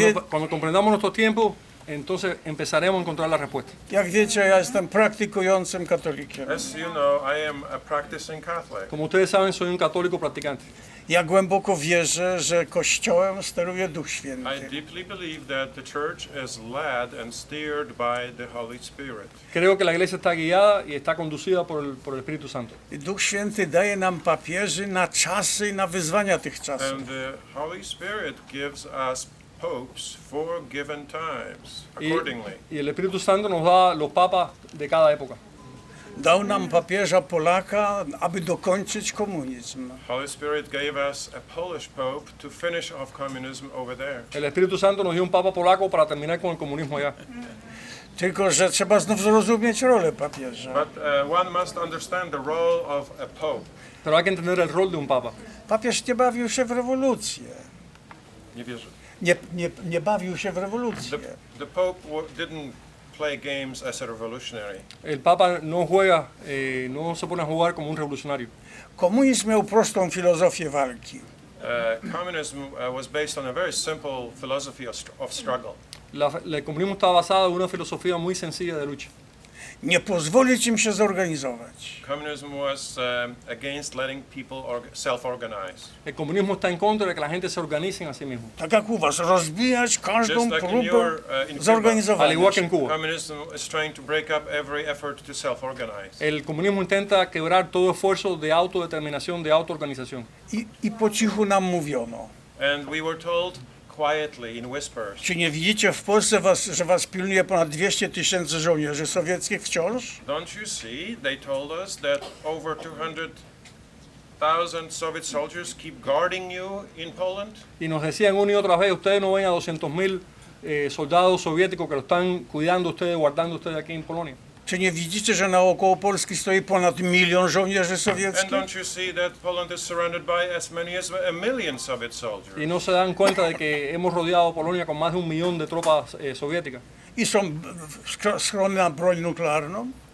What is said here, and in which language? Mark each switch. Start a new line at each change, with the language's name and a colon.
Spanish: Cuando comprendamos nuestros tiempos, entonces empezaremos a encontrar la respuesta.
Polish: Jak wiecie, ja jestem praktykującym katolikiem.
English: As you know, I am a practicing Catholic.
Spanish: Como ustedes saben, soy un católico practicante.
Polish: Ja głęboko wierzę, że Kościołem steruje Duch Święty.
English: I deeply believe that the church is led and steered by the Holy Spirit.
Spanish: Creo que la iglesia está guiada y está conducida por el Espíritu Santo.
Polish: I Duch Święty daje nam papieży na czasy i na wyzwania tych czasów.
English: And the Holy Spirit gives us popes for given times, accordingly.
Spanish: Y el Espíritu Santo nos da los papas de cada época.
Polish: Dał nam papieża Polaka, aby dokończyć komunizm.
English: Holy Spirit gave us a Polish pope to finish off communism over there.
Spanish: El Espíritu Santo nos dio un papa polaco para terminar con el comunismo allá.
Polish: Tylko że trzeba znów zrozumieć rolę papieża.
English: But one must understand the role of a pope.
Spanish: Pero hay que entender el rol de un papa.
Polish: Papież nie bawił się w rewolucję. Nie wierzę. Nie bawił się w rewolucję.
English: The pope didn't play games as a revolutionary.
Spanish: El papa no juega, no se pone a jugar como un revolucionario.
Polish: Komunizm miał prostą filozofię walki.
English: Communism was based on a very simple philosophy of struggle.
Spanish: El comunismo está basado en una filosofía muy sencilla de lucha.
Polish: Nie pozwolić im się zorganizować.
English: Communism was against letting people self-organize.
Spanish: El comunismo está en contra de que la gente se organice a sí mismo.
Polish: Tak jak u was, rozbijać każdą
English: Just like in
Polish: próbę
English: in Cuba.
Polish: zorganizowania.
Spanish: Al igual que en Cuba.
English: Communism is trying to break up every effort to self-organize.
Spanish: El comunismo intenta quebrar todo esfuerzo de autodeterminación, de autoorganización.
Polish: I po cichu nam mówiono.
English: And we were told quietly in whispers.
Polish: Czy nie widzicie w Polsce, że was pilnuje ponad 200 000 żołnierzy sowieckich wciąż?
English: Don't you see? They told us that over 200,000 Soviet soldiers keep guarding you in Poland.
Spanish: Y nos decían una y otra vez, ustedes no ven a 200.000 soldados soviéticos que lo están cuidando ustedes, guardando ustedes aquí en Polonia.
Polish: Czy nie widzicie, że naokoło Polski stoi ponad 1 milion żołnierzy
English: And
Polish: sowieckich?
English: don't you see that Poland is surrounded by as many as 1 million Soviet soldiers?
Spanish: Y no se dan cuenta de que hemos rodeado Polonia con más de 1 millón de tropas soviéticas.
Polish: I są schrony na broń nuklearną?